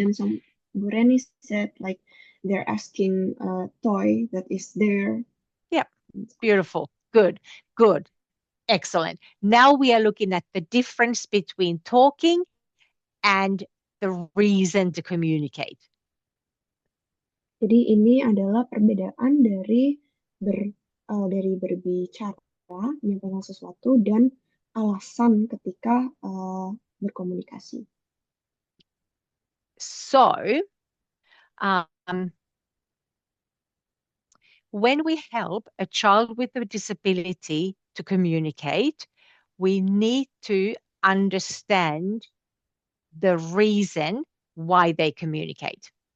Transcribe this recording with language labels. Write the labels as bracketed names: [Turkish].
[English] then some Bureni said like they're asking a toy that is there. Yeah, beautiful. Good. Good. Excellent. Now we are looking at the difference between talking and the reason to communicate. [Indonesian] Jadi ini adalah perbedaan dari berbicara, menyampaikan sesuatu, dan alasan ketika berkomunikasi. [English] So, when we help a child with a disability to communicate, we need to understand the reason why they communicate.